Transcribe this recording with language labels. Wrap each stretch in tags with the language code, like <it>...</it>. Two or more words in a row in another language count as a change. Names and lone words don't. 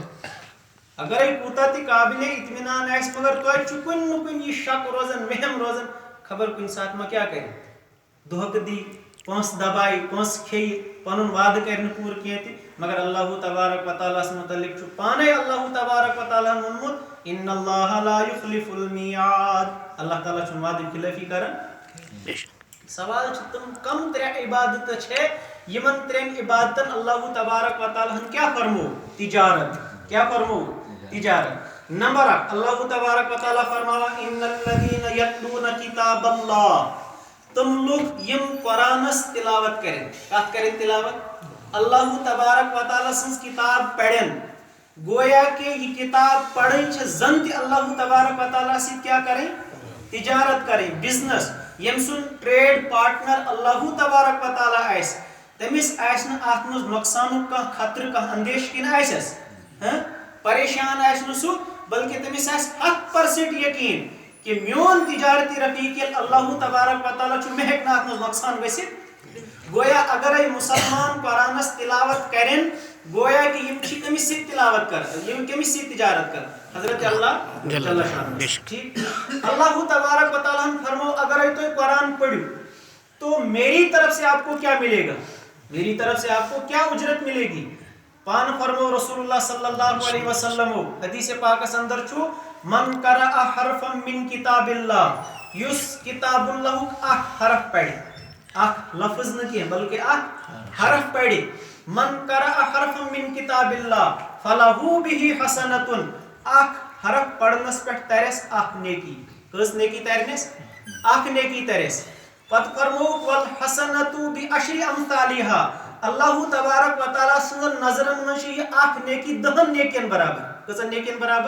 <ks>اگرے کوٗتاہ تہِ قابلِ اطمینان آسہِ مگر توتہِ چھُ کُنہِ نہ کُنہِ یہِ شک روزان وہم روزان خبر کُنہِ ساتہٕ ما کیٛاہ کرِ دھوکہٕ دی پونٛسہٕ دبایہِ پونٛسہٕ کھیٚیہِ پنُن وعدٕ کرِ نہٕ پوٗرٕ کینٛہہ تہِ. مگر اللہ تبارک و تعالیٰ ہس متعلق چھُ پانے اللہ تبارک و تعالیٰ ہن ووٚنمُت</ks> <ar>ان اللہ لا یخلف المیعاد.</ar> <ks>اللہ تعالیٰ چھُنہٕ وعدٕ خلٲفی کران. سوال چھُ تِم کم ترٛےٚ عبادتہٕ چھےٚ یِمن ترٛٮ۪ن عبادتن اللہ تبارک و تعالیٰ ہن کیٛاہ فرمو؟ تجارت. کیٛاہ فرمو؟ تجارت. نمبر اکھ اللہ تبارک و تعالیٰ فرماوان</ks> <ar>ان الذین یتلون کتاب اللہ.</ar> <ks>تم لُکھ یِم قرآنس تلاوت کرن. کتھ کرن تلاوت؟ اللہ تبارک و تعالیٰ سٕنٛز کتاب پرن. گویا کہ یہ کتاب پڑھٕنۍ چھِ زن تہِ اللہ تبارک و تعالیٰ سۭتۍ کیٛاہ کرٕنۍ؟ تجارت کرٕنۍ بزنس. ییٚمہِ سُنٛد</ks> <en>trade partner</en> <ks>اللہ تبارک و تعالیٰ آسہِ تٔمِس آسہِ نہٕ اتھ منٛز نۄقصانُک کانٛہہ خطرٕ کانٛہہ اندیش کِنہٕ آسٮ۪س پریشان آسہِ نہٕ سُہ بلکہ تٔمِس آسہِ 100% یقیٖن کہ میون تجارتی رفیق ییٚلہِ اللہ تبارک و تعالیٰ چھُ مےٚ ہیٚکہِ نہٕ اتھ منٛز نۄقصان گٔژھِتھ. گویا اگرے مُسلمان قرآنس تلاوت کرن گویا کہ یِم چھِ کٔمِس سۭتۍ تلاوت کران یِم کٔمِس سۭتۍ تجارت کران حضرت اللہ جل شانہ. ٹھیک اللہ تبارک و تعالیٰ فرمو اگرے تُہۍ قرآن پٔرِو</ks> <ur>تو میری طرف سے آپ کو کیا ملے گا؟ میری طرف سے آپ کو کیا اجرت ملے گی؟</ur> <ks>پان فرمو رسول اللہ</ks> <ar>صلی اللہ علیہ وسلم</ar> <ks>حدیث پاکس اندر چھُ</ks> <ar>من قرأ حرفا من کتاب اللہ</ar> <ks>یُس کتاب اللہُک اکھ حرف پرِ اکھ لفظ نہٕ کینٛہہ بلکہ اکھ حرف پرِ</ks> <ar>من قرأ حرفا من کتاب اللہ فلہ بہ حسنۃ.</ar> <ks>اکھ حرف پرنس پٮ۪ٹھ ترٮ۪س اکھ نیکی. کٔژ نیکی ترنس؟ اکھ نیکی ترٮ۪س. پتہٕ فرمووُکھ</ks> <ar>والحسنۃ بعشر امثالہا.</ar> <ks>اللہ تبارک و تعالیٰ سٕنٛزن نظرن منٛز چھِ یہِ اکھ نیکی 10 نیکین برابر. کٔژن نیکین برابر؟</ks>